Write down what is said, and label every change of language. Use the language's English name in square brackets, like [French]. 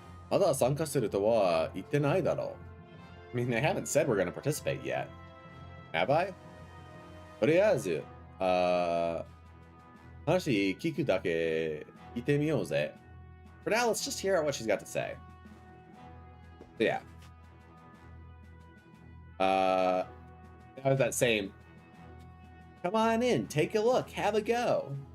[Japanese] まだ参加するとは言ってないだろう. [English] I mean, they haven't said we're gonna participate yet. Have I? [Japanese] とりあえず、話聞くだけ聞いてみようぜ. [English] For now, let's just hear out what she's got to say. So yeah. That same. Come on in, take a look, have a go.